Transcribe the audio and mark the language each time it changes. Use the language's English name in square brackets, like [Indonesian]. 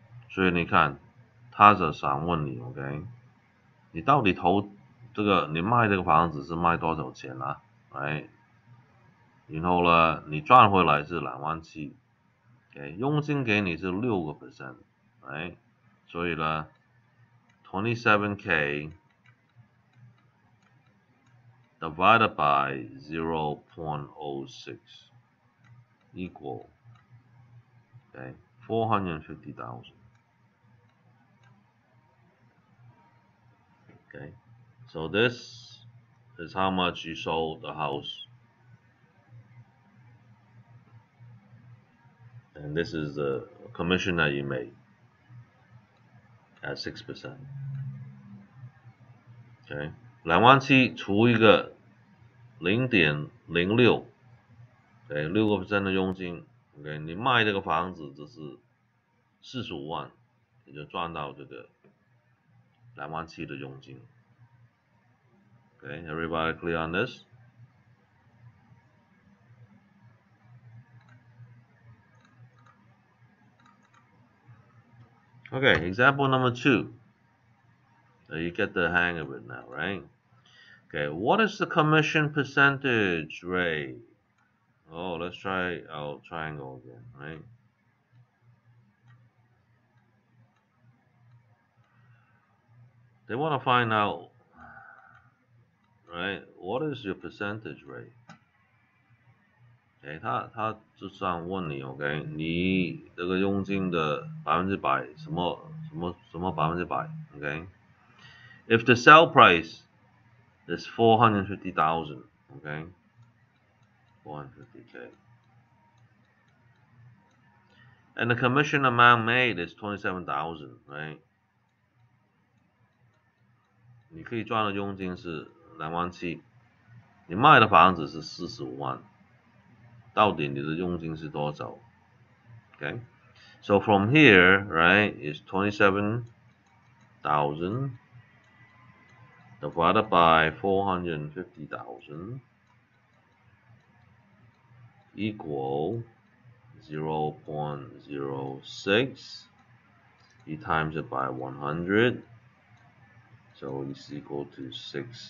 [Chinese] 所以你看，他是想问你 ，OK？ 你到底你卖这个房子是卖多少钱啊 ？Right？然后呢，你赚回来是27,000。 OK， 佣金给你是6%， right？所以呢 [English] ，27K divided by 0.06 equal, okay, 450,000. Okay, so this is how much you sold the house, and this is the commission that you made at 6%. [Chinese] Okay, 27,000除一个0.06，对，6% 的佣金 ，OK， 你卖这个房子只是45万，你就赚到这个27,000的佣金。 [English] Okay, everybody clear on this? Okay, example number 2. You get the hang of it now, right? Okay, what is the commission percentage rate? Oh, let's try our triangle again, right? They want to find out, right? What is your percentage rate? [Chinese] Okay, 他就想问你 ，OK， 你这个佣金的100%，什么100%，OK？ [English] If the sale price is 450,000, okay, 450K, and the commission amount made is 27,000, right? [Chinese] 你可以赚的佣金是27000，你卖的房子是45万，到底你的佣金是多少 ？ [English] Okay, so from here, right, is 27,000 divided by 450,000 equal 0.06. You times it by 100, so it's equal to 6%.